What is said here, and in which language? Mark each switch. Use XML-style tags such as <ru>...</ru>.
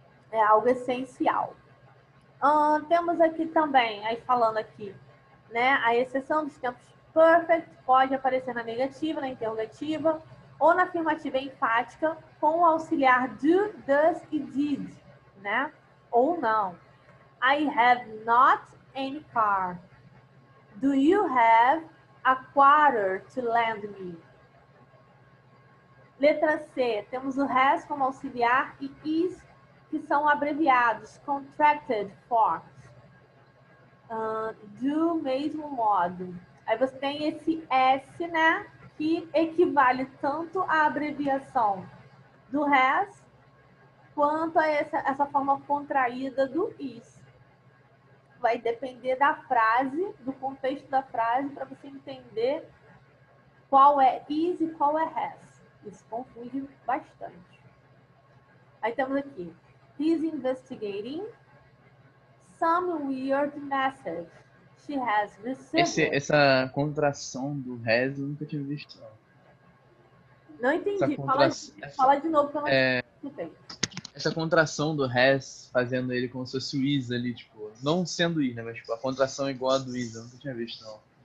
<pt>É algo essencial. Temos aqui também, aí falando aqui, né? A exceção dos tempos perfect pode aparecer na negativa, na interrogativa ou na afirmativa enfática com o auxiliar do, does e did, né? Ou não.</pt> <en>I have not any car. Do you have a quarter to lend me?</en> <pt>Letra C, temos o has como auxiliar e is, que são abreviados, contracted forms. Do mesmo modo. Aí você tem esse S, né? Que equivale tanto à abreviação do has quanto a essa forma contraída do is. Vai depender da frase, do contexto da frase, para você entender qual é is e qual é has. Isso confunde bastante. Aí temos aqui.</pt> <en>He's investigating some weird message she has received.</en> <pt>Essa contração do has eu nunca tinha visto, não. Não Essa, entendi. contra... Fala de novo que eu não escutei. essa contração do has, fazendo ele como se fosse o is ali, tipo, não sendo is, né? Mas tipo, a contração é igual a do is, eu nunca tinha visto, não.</pt>